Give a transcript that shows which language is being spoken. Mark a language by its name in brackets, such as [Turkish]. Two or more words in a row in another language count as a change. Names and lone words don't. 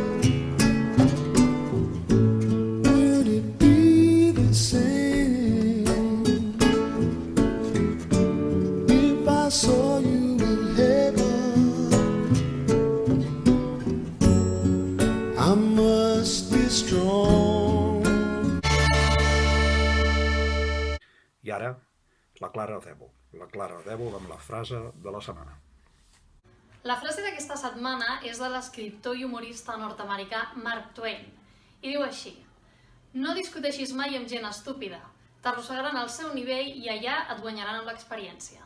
[English] would it be the same if I saw you in heaven? I must be strong. [Catalan] I ara, la Clara Ardèvol amb la frase de la setmana. La frase d'aquesta setmana és de l'escriptor i humorista nord-americà Mark Twain i diu així: no discuteixis mai amb gent estúpida, t'arrossegaran al seu nivell i allà et guanyaran amb l'experiència.